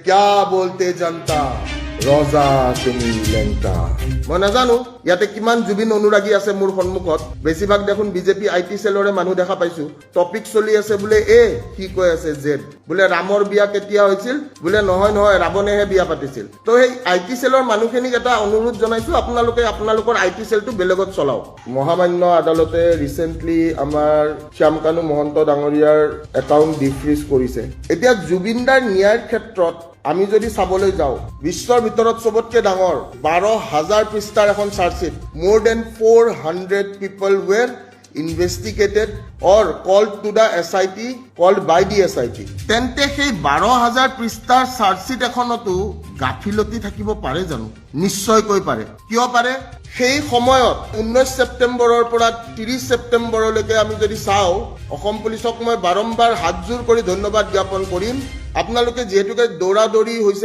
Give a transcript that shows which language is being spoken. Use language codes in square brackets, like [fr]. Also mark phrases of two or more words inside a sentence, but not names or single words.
[hi] क्या बोलते जनता [as] ৰজা তুমি লেংটা মই নাজানো ইয়াতে কিমান জুবিন অনুৰাগী আছে মোৰ সন্মুখত বেছিভাগ দেখোন বিজেপি [en] IT cell [as] মানুহ দেখা পাইছো টপিক চলি আছে বোলে এ কি কৈ আছে জেড বোলে ৰামৰ বিয়া কেতিয়া হৈছিল বোলে নহয় নহয় ৰাৱণেহে বিয়া পাতিছিল তো এই [en] IT cell [as] মানুহখিনিক এটা অনুৰোধ জনাইছো আপোনালোকৰ [en] IT cell [as] বেলেগত চলাও মহামান্য আদালতে ৰিসেন্টলি আমাৰ শ্যামকানু মহন্ত ডাঙৰীয়াৰ [en] account defreeze [as] কৰিছে এতিয়া জুবিনদাৰ ন্যায়ৰ ক্ষেত্ৰত আমি যদি চাবলৈ যাওঁ বিশ্বৰ ভিতৰত সবতকৈ ডাঙৰ 12,000 পৃষ্ঠাৰ এখন চাৰ্জশিট [en] more than 400 people were investigated or called to the SIT called by the SIT [as] তেন্তে সেই 12,000 পৃষ্ঠাৰ চাৰ্জশিট এখনতো গাফিলতি থাকিব পাৰে জানো নিশ্চয়কৈ পাৰে কিয় পাৰে সেই সময়ত 19 ছেপ্টেম্বৰৰ পৰা 30 ছেপ্টেম্বৰলৈকে আমি যদি চাওঁ অসম পুলিচক মই বাৰম্বাৰ হাতজোৰ কৰি ধন্যবাদ জ্ঞাপন কৰিম আপোনালোকে যেহেতুকে দৌৰাদৌৰি হৈছে